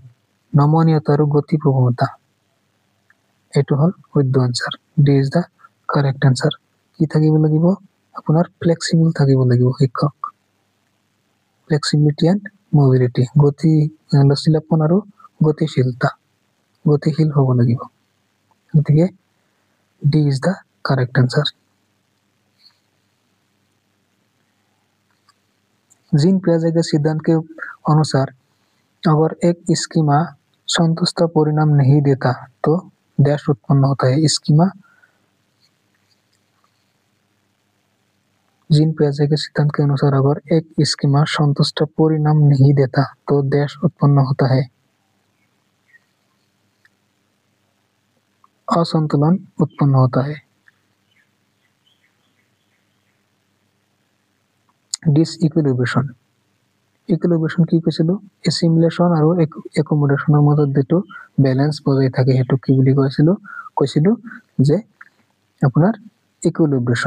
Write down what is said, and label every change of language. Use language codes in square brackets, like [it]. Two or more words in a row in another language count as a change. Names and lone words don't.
[as] নমনীয়তা আৰু গতি প্ৰৱণতা, এইটো হ'ল শুদ্ধ আনচাৰ, [en] D is the correct answer. [as] কি থাকিব লাগিব আপোনাৰ, ফ্লেক্সিবল থাকিব লাগিব শিক্ষক, [en] flexibility and mobility, [as] লচীলাপন আৰু গতিশীল হ'ব লাগিব, গতিকে [en] D is the correct answer. [hi] जीन पियाजे के सिद्धांत के अनुसार अगर एक स्कीमा संतुष्ट परिणाम नहीं देता तो डैश उत्पन्न होता है। स्कीमा जीन पियाजे के सिद्धांत के अनुसार अगर एक स्कीमा संतुष्ट परिणाम नहीं देता तो डैश उत्पन्न होता है। असंतुलन उत्पन्न होता है। [en] disequilibration, equilibration [as] কি কৈছিলো, এছিমিলেশ্যন আৰু একমোডেশ্যনৰ মাজত যিটো বেলেঞ্চ বজাই থাকে সেইটো কি বুলি কৈছিলো যে আপোনাৰ ইকুইলিব্ৰেশ্যন।